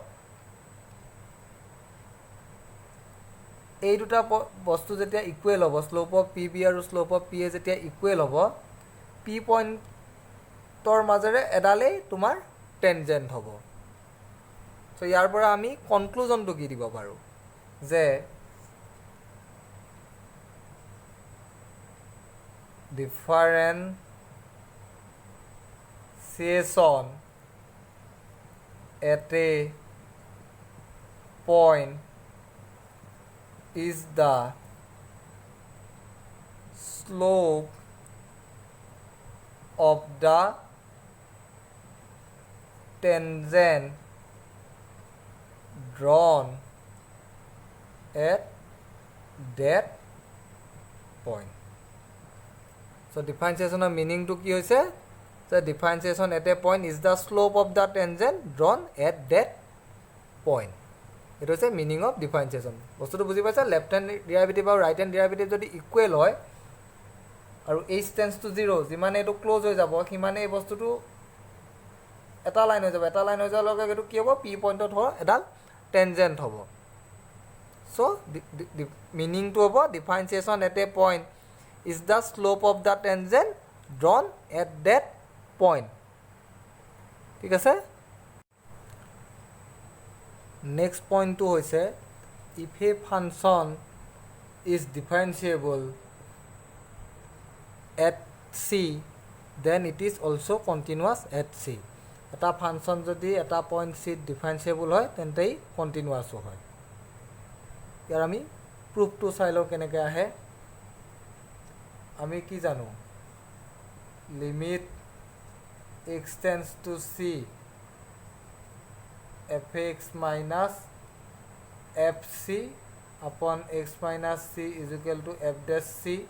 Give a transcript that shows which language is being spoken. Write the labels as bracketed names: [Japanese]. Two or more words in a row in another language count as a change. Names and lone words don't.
[Assamese] এই দুটা বস্তু যেতিয়া ইকুৱেল হ'ব, [English] slope of P B [Assamese] আৰু [English] slope of P A [Assamese] যেতিয়া ইকুৱেল হ'ব, পি পইণ্টৰ মাজেৰে এডালেই তোমাৰ টেনজেণ্ট হ'ব। চ' ইয়াৰ পৰা আমি কনক্লুজনটো কি দিব পাৰোঁ? [English] যে differentiation at a point is the slope of the tangent drawn at that point. So differentiation meaning to [Assamese] কি হৈছে? [English] So differentiation at a point is the slope of the tangent drawn at that point. [Assamese] এইটো হৈছে [English] meaning of differentiation. [Assamese] বস্তুটো বুজি পাইছা? [English] left hand derivative [Assamese] আৰু [English] right hand derivative [Assamese] যদি ইকুৱেল হয় আৰু [English] h tends to 0, [Assamese] যিমানে এইটো ক্ল'জ হৈ যাব সিমানে এই বস্তুটো এটা লাইন হৈ যাব। এটা লাইন হৈ যোৱাৰ লগে লগে এইটো কি হ'ব? পি পইণ্টত এডাল টেনজেণ্ট হ'ব। [English] চ' [Assamese] মিনিংটো হ'ব [English] differentiation at a point is the slope of the tangent drawn at that point. [Assamese] ঠিক আছে? নেক্সট পইণ্টটো হৈছে [English] if a function is differentiable at c then it is also continuous at c. [Assamese] এটা ফাংচন যদি এটা পইণ্ট চিত ডিফাৰেঞ্চিয়েবল হয় তেন্তে ই কণ্টিনিউৱাছো হয়। ইয়াৰ আমি প্ৰুফটো চাই লওঁ কেনেকৈ আহে। আমি কি জানো? [English] limit x tends to c f x minus f c upon x minus c is equal to f dash c.